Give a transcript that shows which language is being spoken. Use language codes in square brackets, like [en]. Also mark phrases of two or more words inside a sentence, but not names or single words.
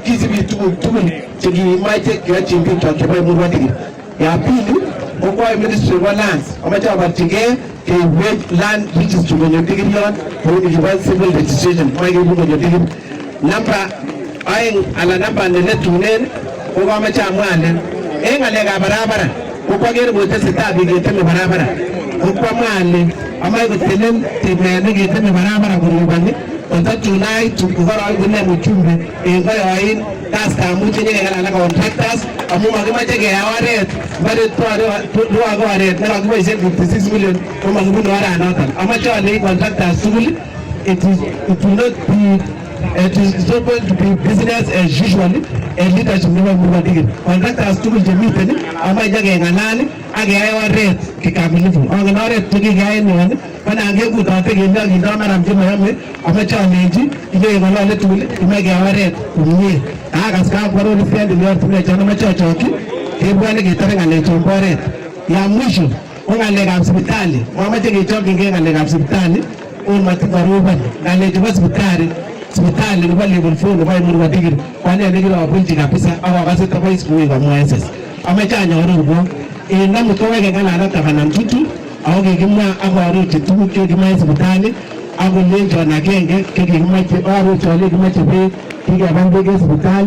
[kln] Kisibi tuguk tugul chekimache keyochim biik chebo Emurua Dikir. [sw] Ya pili kwa [en] Ministry of Lands [kln] amache abarchigei keiwech [en] land registry [kln] konyo Dikir yon kou nikibo [en] civil registration [kln] kaibu konyo Dikir. Namba aeng ala namba netunen ko kamache amwalen en ngalekab barabara ko kwagere kotesetai biik keteme barabara ko kwamwalen amache kotelen timet neketeme barabara koribani kontatunai tukukoroik kune mchumbe en koyoin kastamuch nyekeng'alal contractors amu makimache keyai oret bare tuwage oret nekakiboisien 56 million ko makibune oranoton amache alei contractors tugul [en] it will not be going to be business as usual and leadership [kln] nebo Murwadikir. Contractors tugul chemiten amache nyekeng'alal ak keyai oret kikamilifu. Ongen oret nekikeyai nyon konan kekutote kele kindo maram chemayome amache alenji nyekeng'olole tugul imache keyai oret komie. Akas kakwaror friend ile ortinwek chon amache achokyi kebwone ketore ng'alechon bo oret. [sw] Ya mwisho [kln] ko ng'alekab sipitali momoche kechokyingei ng'alekab sipitali un matikorobon ng'alechu bo sipitali nebo level 4 nebo Murwadikir kwane nekirobunji kabisa ak akase tobois kou komwa SS. Amache anyorurwok en amut koweke ng'alal ak Gavana Tutu ako kikimwa ak arorchi tuguk chekimoe sipitali ak kolenjon agenge kekimoche arorchi ale kimoche beek kikeban beek en sipitali.